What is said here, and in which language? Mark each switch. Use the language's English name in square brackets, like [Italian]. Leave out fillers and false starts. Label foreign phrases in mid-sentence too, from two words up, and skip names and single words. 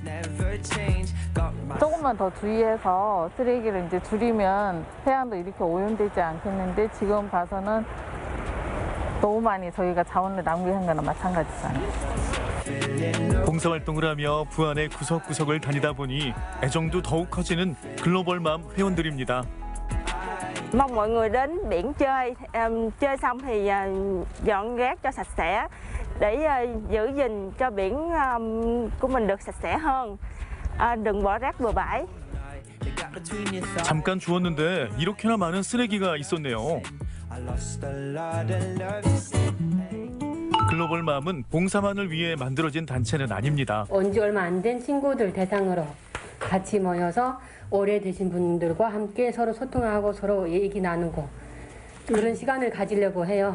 [Korean] 조금만 더 주의해서 쓰레기를 이제 줄이면 해안도 이렇게 오염되지 않겠는데 지금 봐서는 너무 많이 저희가 자원을 낭비한 거나 마찬가지잖아요. 봉사활동을 하며 부안의 구석구석을 다니다 보니 애정도 더욱 커지는 글로벌맘 회원들입니다. [Vietnamese] Mong mọi người đến biển chơi, chơi xong thì dọn rác cho sạch sẽ để giữ gìn cho biển của mình được sạch sẽ hơn. Đừng bỏ rác bừa bãi. [Korean] 잠깐 주웠는데 이렇게나 많은 쓰레기가 있었네요. 글로벌맘은 봉사만을 위해 만들어진 단체는 아닙니다. 온 지 얼마 안 된 친구들 대상으로 같이 모여서 오래되신 분들과 함께 서로 소통하고 서로 얘기 나누고 그런 시간을 가지려고 해요.